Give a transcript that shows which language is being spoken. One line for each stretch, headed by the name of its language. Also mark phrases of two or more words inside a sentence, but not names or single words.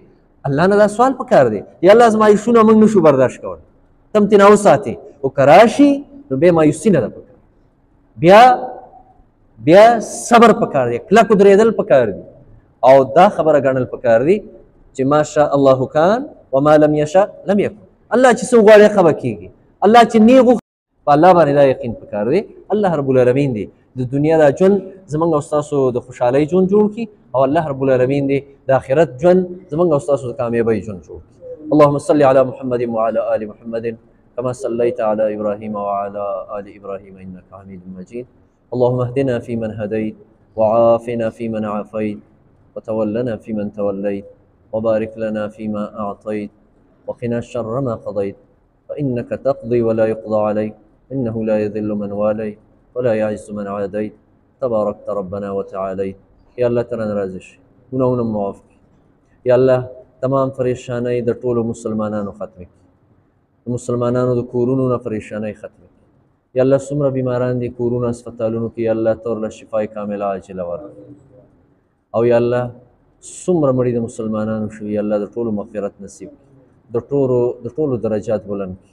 Pashto: الله نه دا سوال پکار دی یا الله ازمایشونه موږ نشو برداشت کولی، تم ترې نه وساتې. او که راشي نو بیا مایوسي نه ده پکار، بیا صبر پکار دی، کلک ودرېدل پکار دي او دا خبره ګڼل پکار دي چې
Arabic: ما شاء الله کان وما لم یشاء لم یکن.
Pashto: الله چې څه وغواړي هغه به کېږي، الله چې نه غوښتي په الله باندې دا یقین پکار دی.
Arabic: الله رب العالمین
Pashto: دی د دنیا دا ژوند زموږ او ستاسو د خوشحالۍ ژوند جوړ کړي او
Arabic: الله رب العالمین
Pashto: دی د آخرت ژوند زموږ او ستاسو د کامیابۍ ژوند جوړ کړي.
Arabic: اللهم صل على محمد وعلى آل محمد كما صليت على إبراهيم وعلى آل إبراهيم إنك حميد مجيد. اللهم اهدنا فيمن هديت وعافنا فيمن عافيت وتولنا فيمن توليت وبارك لنا فيما أعطيت وقنا شر ما قضيت فإنك تقضي ولا يقضى عليك إنه لا يذل من واليت ولا يعز من عاديت تباركت ربنا وتعاليت.
Pashto: يا الله ترى نرازش ګناهونه معاف کړي. یا الله تمام پریشانۍ د ټولو مسلمانانو ختم کړي، د مسلمانانو د کورونو نه پریشانۍ ختم کړي. یا الله څومره بیماران دي کورونو هسپتالونو کې، یا الله ته ورله
Arabic: شفای کامله عاجله
Pashto: ورکړي. او یا الله څومره مړي د مسلمانانو شوي، یا الله د ټولو مغفرت نصیب کړي، د ټولو درجات بلند کړي.